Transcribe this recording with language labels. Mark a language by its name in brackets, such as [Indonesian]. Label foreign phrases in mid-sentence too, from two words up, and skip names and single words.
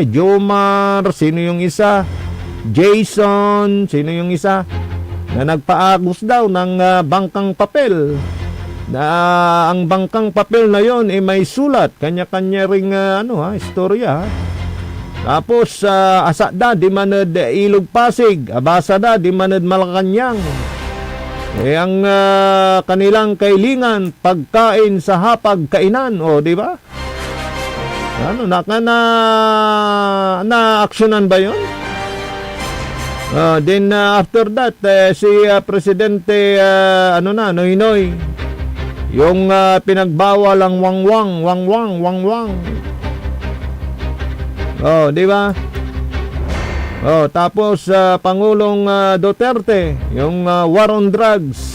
[Filipino] Jomar, sino yung isa? Jason, sino yung isa? Na nagpaagos daw ng bangkang papel. Na ang bangkang papel na yon may sulat, kanya-kanya ring istorya. [Pangasinan] Tapos asa da di manad Ilog Pasig, abasa da di manad Malacanang. [Filipino] Ang kanilang kailingan, pagkain sa hapag kainan, di ba? Na-aksyonan ba yon? [English] Then after that [Filipino] si Presidente Noynoy, yung pinagbawal ang wangwang. Di ba? Tapos Pangulong Duterte, yung [English] war on drugs.